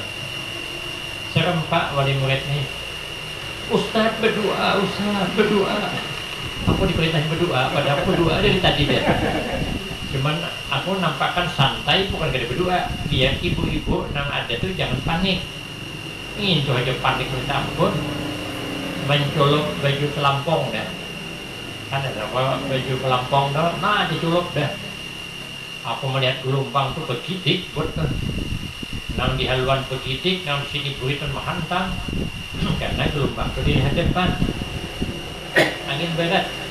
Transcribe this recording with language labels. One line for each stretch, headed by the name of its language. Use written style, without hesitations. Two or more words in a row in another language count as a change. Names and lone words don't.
Banjar: Serempak wali murid nih. Ustaz berdoa, Ustaz berdoa. Aku diperintahin berdoa, padahal aku berdoa dari tadi deh. Cuman aku nampakkan santai, bukan gak ada berdoa. Biar ibu-ibu nang ada tuh jangan panik. Ingin tuh aja panik minta ampun. Mencolok baju pelampong dah. Kan ada baju pelampong dah, nah dicolok dah. Aku melihat gelombang tuh begidik buat kan. Nang di haluan begidik, nang sini buritan menghantam. Karena gelombang itu di hadapan. Angin barat.